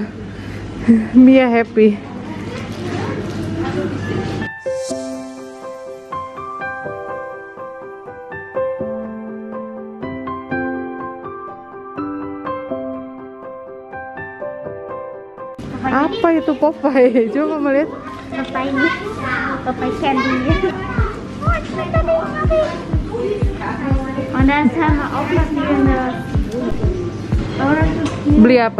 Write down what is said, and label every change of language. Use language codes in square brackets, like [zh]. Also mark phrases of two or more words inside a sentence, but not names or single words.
[id] Mia happy. Apa itu Popeye? Coba mama lihat. Popeye ini, Popeye candy. [de] Und dann haben wir auch noch eine [id] Beli apa?